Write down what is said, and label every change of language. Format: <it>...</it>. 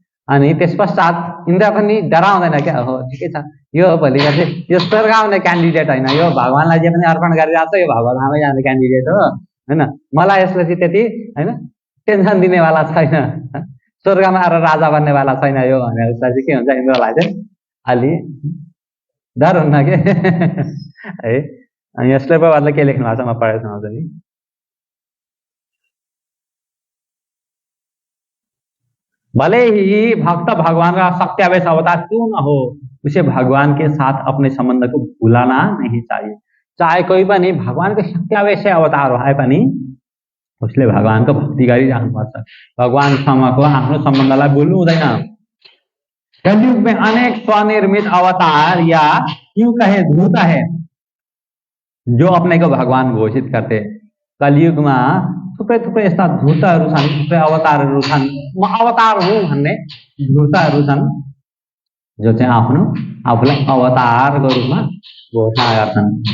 <ne>अनि त्यस पश्चात इन्द्र पनि डराउँदैन क्या, हो ठिकै छ, यो भोलि चाहिँ यो स्वर्ग आउने क्यान्डिडेट होइन, यो भगवानलाई जे पनि अर्पण गरिरहेको छ यो भगवानमै जाने क्यान्डिडेट हो होइन, मलाई यसले चाहिँ त्यति होइन टेन्सन दिनेवाला छैन, स्वर्गमा आएर राजा बन्नेवाला छैन यो भनेर उसलाई चाहिँ के हुन्छ, इन्द्रलाई चाहिँ अलि डर हुन्न के है। अनि यसले बाबाले के लेख्नु भएको छ, म पढेर सुनाउँछु नि।</ne> <hi>भले ही भक्त भगवान का सत्यावेश अवतार क्यों न हो, उसे भगवान के साथ अपने संबंध को भुलाना नहीं चाहिए।</hi> <ne>चाहे कोही पनि भगवानको सत्यावेश अवतार भए पनि उसले भगवानको भक्ति गरिराख्नुपर्छ, भगवानसँगको आफ्नो सम्बन्धलाई भुल्नु हुँदैन।</ne> <hi>कलयुग में अनेक स्वनिर्मित अवतार या क्यों कहे धूत है जो अपने को भगवान घोषित करते।</hi> <ne>कलियुगमा थुप्रै यस्ता धूतहरू छन्, थुप्रै अवतारहरू छन्, म अवतार हुँ भन्ने धूतहरू छन् जो चाहिँ आफूलाई अवतारको रूपमा घोषणा गर्छन्।</ne>